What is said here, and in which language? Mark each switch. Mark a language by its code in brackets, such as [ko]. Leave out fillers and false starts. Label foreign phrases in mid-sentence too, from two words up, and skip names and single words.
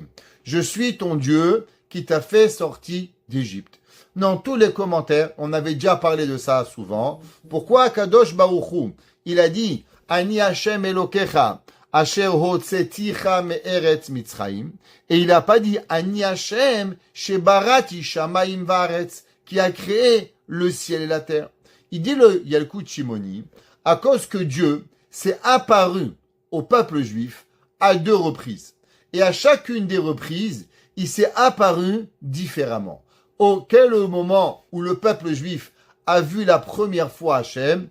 [fr] Je suis ton Dieu qui t'a fait sortir d'Égypte. Dans tous les commentaires, on avait déjà parlé de ça souvent. Pourquoi Kadosh Baruch Hu, il a dit [he] אני השם אלוקיך אשר הוצאתיך מארץ מצרים, [fr] et il n'a pas dit [he] אני השם שבראתי שמים וארץ, [fr] qui a créé le ciel et la terre. Il dit le Yalkut Shimoni, à cause que Dieu s'est apparu au peuple juif à 2 reprises. Et à chacune des reprises, il s'est apparu différemment. Auquel moment où le peuple juif a vu la première fois Hachem?